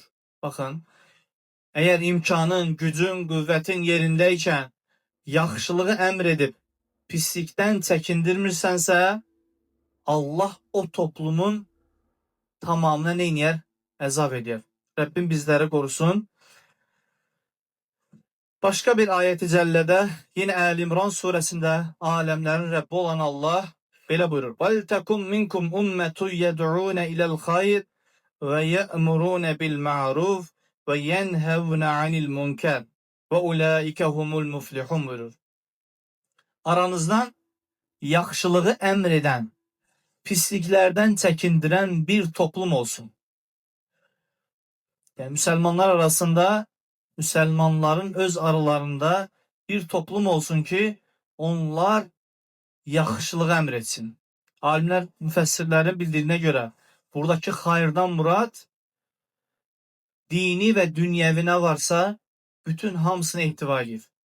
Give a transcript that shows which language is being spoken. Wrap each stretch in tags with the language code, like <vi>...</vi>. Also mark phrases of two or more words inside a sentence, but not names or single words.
<az>Baxın, əgər imkanın, gücün, qüvvətin yerindəykən yaxşılığı əmr edib pislikdən çəkindirmirsənsə, Allah o toplumun tamamına neyniyər? Əzab edər. Rəbbim bizləri qorusun. Başqa bir ayət-i cəllədə, yine Əl-İmran surəsində aləmlərin Rəbbi olan Allah belə buyurur. وَلْتَكُمْ مِنْكُمْ أُمَّةٌ يَدْعُونَ إِلَى الْخَيْرِ وَيَأْمُرُونَ بِالْمَعْرُوفِ وَيَنْهَوْنَ عَنِ الْمُنْكَرِ وَأُولَٰئِكَ هُمُ الْمُفْلِحُونَ buyurur. Aranızdan yaxşılığı əmr edən, pisliklərdən çəkindirən bir toplum olsun. Yani Müslümanlar arasında, Müslümanların öz aralarında bir toplum olsun ki, onlar yaxşılığı əmr etsin. Alimlər, müfəssirlərin</az> <tr>bildiğine göre buradaki hayırdan murad dini ve dünyevi ne varsa</tr> <az>bütün hamısını ihtiva edir.</az>